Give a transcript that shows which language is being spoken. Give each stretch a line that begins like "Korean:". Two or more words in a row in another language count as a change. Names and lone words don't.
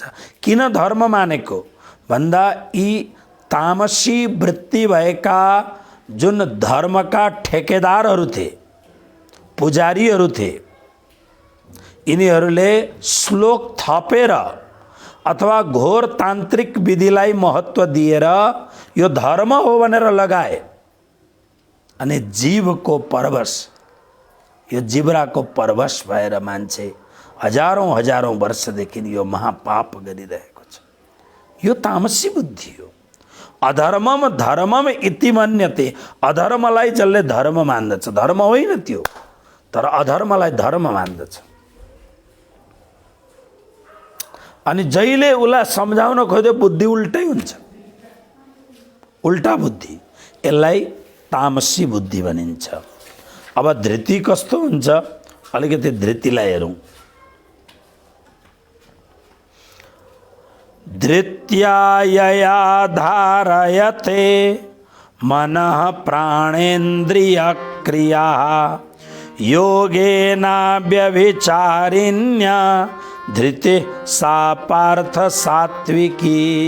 Nepali: किन धर्म मानेको भन्दा यी तामसी वृत्ति भएका जुन धर्मका ठेकेदारहरू थिए, पुजारीहरू थिए, यिनीहरूले श्लोक थपेर अथवा घोर तान्त्रिक विधिलाई महत्त्व दिएर यो धर्म हो भनेर लगाए। अनि जीवको परवश, यो जिब्राको परवश भएर मान्छे हजारौं वर्षदेखि यो महापाप गरिरहेको छ। यो तामसी बुद्धि हो।
Sanskrit: अधर्मम धर्मम इति मन्यते,
Nepali: अधर्मलाई जसले धर्म मान्दछ, धर्म होइन त्यो, तर अधर्मलाई धर्म मान्दछ। अनि जहिले उसलाई सम्झाउन खोज्यो बुद्धि उल्टै हुन्छ, उल्टा बुद्धि, यसलाई तामसी बुद्धि भनिन्छ। अब धृति कस्तो हुन्छ? अलिकति धृतिलाई हेरौँ।
Sanskrit: धृत्यायया धारयते मनः प्राणेन्द्रिय क्रिया योगेनाव्यभिचारिण्या धृति सा पार्थ सात्विकी